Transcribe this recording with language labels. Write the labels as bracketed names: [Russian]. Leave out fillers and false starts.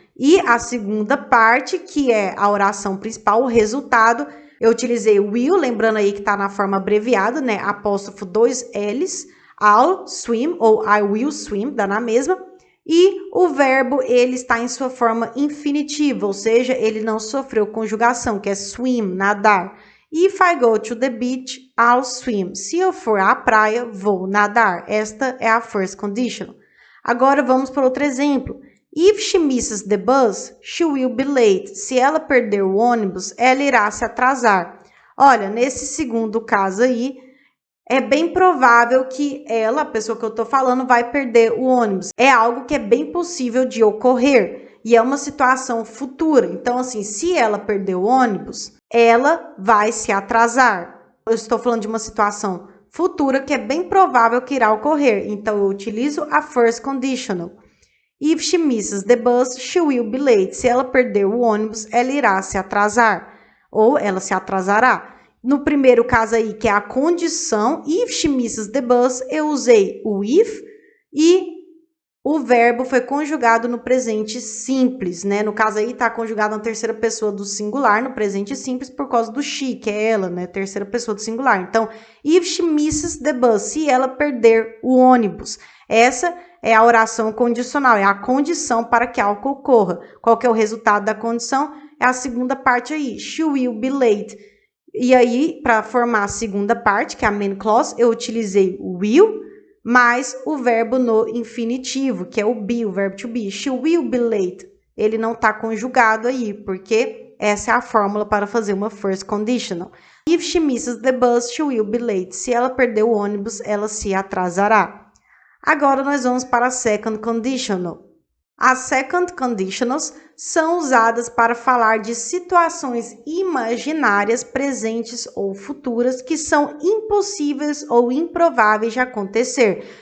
[Portuguese] E a segunda parte, que é a oração principal, o resultado, eu utilizei will, lembrando aí que está na forma abreviada, apóstrofo 2 L's, [English] I'll swim [Portuguese] ou [English] I will swim, [Portuguese] dá na mesma. E o verbo, ele está em sua forma infinitiva, ou seja, ele não sofreu conjugação, que é swim, nadar. [English] If I go to the beach, I'll swim. [Portuguese] Se eu for à praia, vou nadar. Esta é a first conditional. Agora vamos para outro exemplo. [English] If she misses the bus, she will be late. [Portuguese] Se ela perder o ônibus, ela irá se atrasar. Olha, nesse segundo caso aí, é bem provável que ela, a pessoa que eu estou falando, vai perder o ônibus. É algo que é bem possível de ocorrer e é uma situação futura. Então, assim, se ela perder o ônibus, ela vai se atrasar. Eu estou falando de uma situação futura que é bem provável que irá ocorrer. Então, eu utilizo a first conditional. [English] If she misses the bus, she will be late. [Portuguese] Se ela perder o ônibus, ela irá se atrasar ou ela se atrasará. No primeiro caso aí, que é a condição, [English] if she misses the bus, [Portuguese] eu usei o if e o verbo foi conjugado no presente simples, No caso aí, está conjugado na terceira pessoa do singular, no presente simples, por causa do she, que é ela, terceira pessoa do singular. Então, [English] if she misses the bus, [Portuguese] se ela perder o ônibus. Essa é a oração condicional, é a condição para que algo ocorra. Qual que é o resultado da condição? É a segunda parte aí, [English] she will be late. [Portuguese] E aí, para formar a segunda parte, que é a main clause, eu utilizei o will, mais o verbo no infinitivo, que é o be, o verbo to be. [English] She will be late. [Portuguese] Ele não está conjugado aí, porque essa é a fórmula para fazer uma first conditional. [English] If she misses the bus, she will be late. [Portuguese] Se ela perder o ônibus, ela se atrasará. Agora, nós vamos para a second conditional. As second conditionals são usadas para falar de situações imaginárias presentes ou futuras que são impossíveis ou improváveis de acontecer.